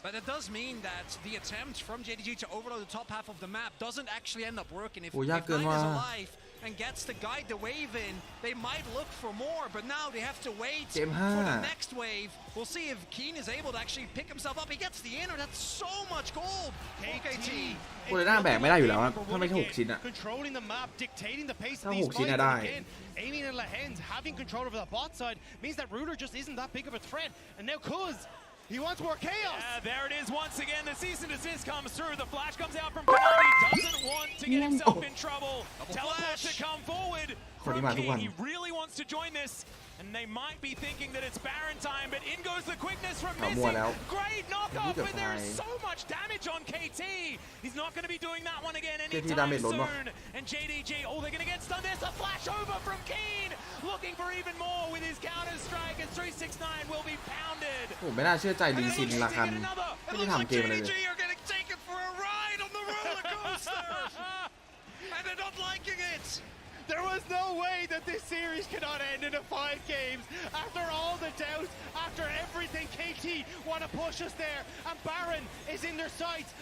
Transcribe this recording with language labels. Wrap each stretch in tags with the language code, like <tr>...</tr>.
<en>But it does mean that the attempt from JDG to overload the top half of the map doesn't actually end up working. If Knight is alive and gets to guide the wave in, they might look for more, but now they have to wait for the next wave. We'll see if Keen is able to actually pick himself up. He gets the inner, that's so much gold. KT.</en> <th>โอเลน่าแบกไม่ได้อยู่แล้วถ้าไม่ใช่6ชิ้นอะ</th> <en>Controlling the map, dictating the pace of</en> <th>ถ้า</th> <en>these</en> <th>6ชิ้น</th> <en>fights.</en> <th>อะได้</th> <en>Again, Aiming and Lehens having control over the bot side means that Rudar just isn't that big of a threat. And now Cuz, he wants more chaos. There it is once again. The cease and desist comes through. The flash comes out from Kanavi. Doesn't want to get himself in trouble. Teleport to come forward from King. He really wants to join this. And they might be thinking that it's Baron time, but in goes the quickness from missing. Great knockoff, but there's so much damage on KT. He's not going to be doing that one again anytime soon. And JDG, oh, they're going to get stunned. There's a flash over from Keen, looking for even more with his counter strike, and 369 will be pounded.</en> <th>ผมไม่น่าเชื่อใจลีซินราคันไม่ได้ทำเกมอะไรเลย</th> <en>JDG are getting taken for a ride on the roller coaster, and they're not liking it. There was no way that this series cannot end in a 5 games. After all the doubts, after everything, KT want to push us there. And Baron is in their sights.</en>